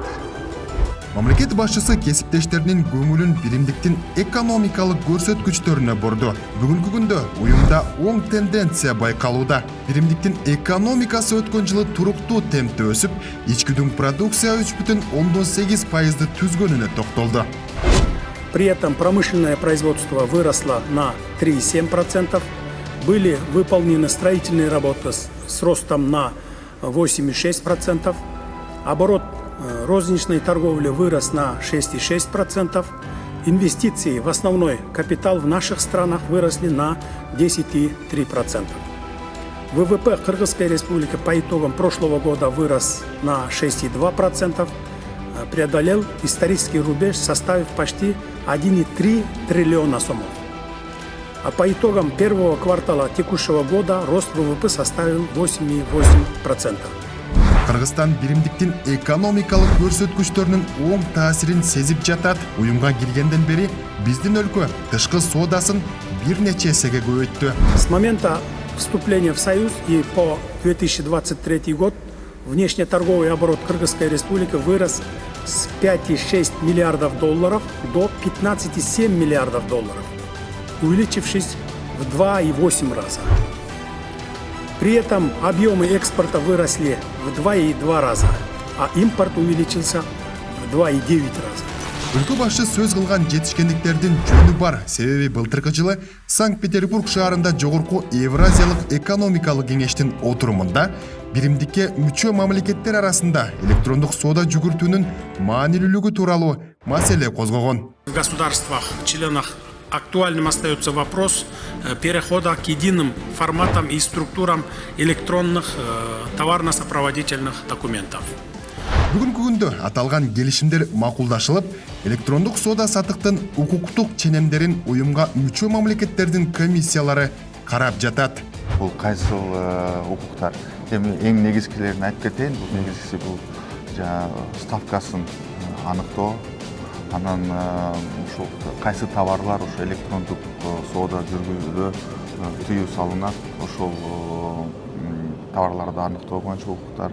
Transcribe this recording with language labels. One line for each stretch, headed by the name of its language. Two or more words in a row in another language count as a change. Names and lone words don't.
Kyrgyz: Мамлекет башчысы кесиптештеринин көңүлүн биримдиктин экономикалык көрсөткүчтөрүнө бурду. Бүгүнкү күндө уюмда оң тенденция байкалууда. Биримдиктин экономикасы өткөн жылы туруктуу темпте өсүп, ички продукция 3,8% түзгөнүнө токтолду.
Russian: При этом промышленное производство выросло на 3,7%. Были выполнены строительные работы с ростом на 8,6%. Оборот розничной торговли вырос на 6,6%. Инвестиции в основной капитал в наших странах выросли на 10,3%. ВВП Кыргызской республики по итогам прошлого года вырос на 6,2%, преодолел исторический рубеж, составив почти 1,3 триллиона сомов. А по итогам первого квартала текущего года рост ВВП составил 8,8%.
Kyrgyz: Кыргызстан биримдиктин экономикалык көрсөткүчтөрүнүн оң таасирин сезип жатат. Уюмга киргенден бери биздин өлкө тышкы соодасын бир нече эсеге көбөйттү.
Russian: С момента вступления в Союз и по 2023 год внешнеторговый оборот Кыргызской республики вырос с 5,6 миллиардов долларов до 15,7 миллиардов долларов, увеличившись в 2,8 раза. При этом объемы экспорта выросли в 2,2 раза, а импорт увеличился в 2,9 раза.
Kyrgyz: Өлкө башы сөз кылган жетишкендиктердин жөнү бар. Себеби былтыркы жылы Санкт-Петербург шаарында жогорку Евразиялык экономикалык кеңештин отурумунда биримдикке мүчө мамлекеттер арасында электрондук соода жүгүртүүнүн маанилүүлүгү тууралуу маселе козгогон.
Russian: В государствах-членах актуальным остается вопрос перехода к единым форматам и структурам электронных товарно-сопроводительных документов.
Kyrgyz: Бүгүнкү күндө аталган келишимдер макулдашылып, электрондук соода сатыктын укуктук ченемдерин уюмга мүчө мамлекеттердин комиссиялары карап жатат. Бул кайсыл укуктар? Эми эң негизгилерин айтып кетейин. Бул негизгиси бул ставкасын аныктоо, анан ошол кайсы товарлар ошо электрондук соода жүргүзүүдө тыюу салынат, ошол товарларды аныктоо боюнча укуктар.